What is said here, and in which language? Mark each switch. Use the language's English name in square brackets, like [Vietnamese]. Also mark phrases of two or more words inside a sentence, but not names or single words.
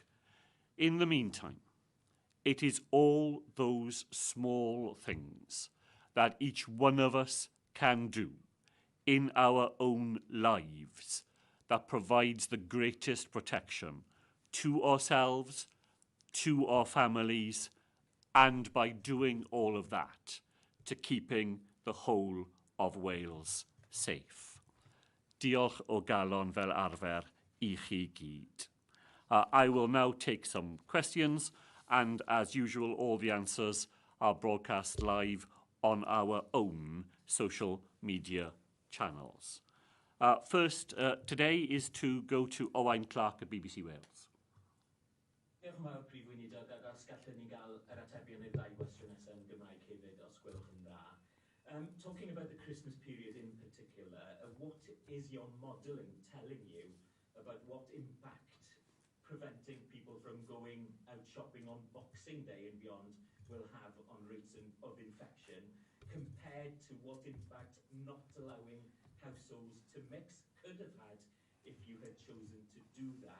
[English] In the meantime, it is all those small things that each one of us can do in our own lives that provides the greatest protection to ourselves, to our families, and by doing all of that, to keeping the whole of Wales safe. [Welsh] Diolch o galon fel arfer I chi gyd. [English] I will now take some questions, and as usual, all the answers are broadcast live on our own social media channels. First, today is to go to Owain Clark at BBC Wales. [Welsh] Diolch yn fawr, Prif Weinidog, ac os gallwn ni gael yr atebion i'r ddau gwestiwn nesaf yn Gymraeg hefyd, os gwelwch yn dda. [English] Talking about the Christmas period in particular, what is your modelling telling you about what impact preventing people from going out shopping on Boxing Day and beyond will have on rates of infection, compared to what impact not allowing households to mix could have had if you had chosen to do that?